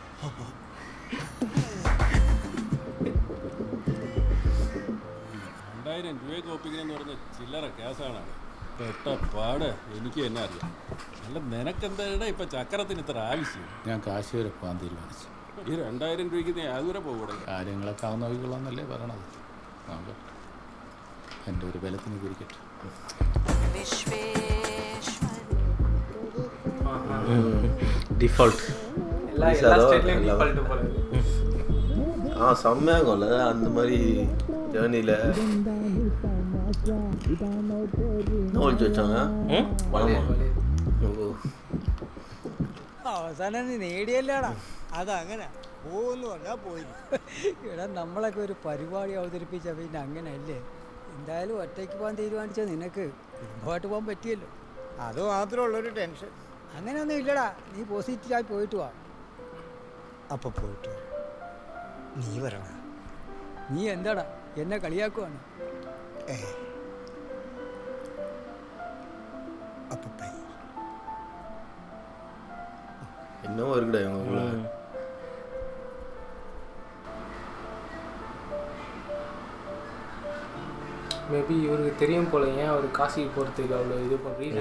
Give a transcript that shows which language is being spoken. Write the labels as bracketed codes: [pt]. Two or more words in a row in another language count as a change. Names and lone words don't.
[ml] 2000 രൂപയ്ക്ക് ഒപ്പിക്കണമെന്ന് പറഞ്ഞ ചില്ലറ കേസാണ് പെട്ട പാട് എനിക്ക് തന്നെ അറിയാം അല്ല നിനക്കെന്താ ഇപ്പം ചക്രത്തിന് ഇത്ര ആവശ്യം ഞാൻ കാശി വരെ പോകാൻ തീരുമാനിച്ചു ഈ 2000 രൂപയ്ക്ക് നീ അതുവരെ പോകൂടെ കാര്യങ്ങളൊക്കെ ആവുന്ന നോക്കിക്കൊള്ളാന്നല്ലേ പറയണത് നോക്കാം എൻ്റെ ഒരു ബലത്തിന് കുരിക്കട്ടെ [ta] டிஃபால்ட் செம்மையாகும்ல அந்த மாதிரி ஜேர்னியில் ஒழிச்சு வச்சாங்க [ml] അവസാനം നീ നേടിയല്ലേടാ അതങ്ങനെ പോകുന്നു പറഞ്ഞാൽ പോയി ഇവിടെ നമ്മളൊക്കെ ഒരു പരിപാടി അവതരിപ്പിച്ച പിന്നെ അങ്ങനെയല്ലേ എന്തായാലും ഒറ്റയ്ക്ക് പോകാൻ തീരുമാനിച്ചാൽ നിനക്ക് കുടുംബമായിട്ട് പോകാൻ പറ്റിയല്ലോ അത് മാത്രമുള്ളൊരു ടെൻഷൻ അങ്ങനെയൊന്നും ഇല്ലടാ നീ പോസിറ്റീവായി പോയിട്ട് വാ അപ്പം പോയിട്ട് വാ. നീ വരണ നീ എന്താടാ എന്നെ കളിയാക്കുവാണ് അപ്പം [ta] என்னவோ இருக்குடா இவங்களுக்குள்ள மேபி இவருக்கு தெரியும் போல ஏன் அவர் காசிக்கு போகிறதுக்கு அவ்வளோ இது பண்ணுறீங்க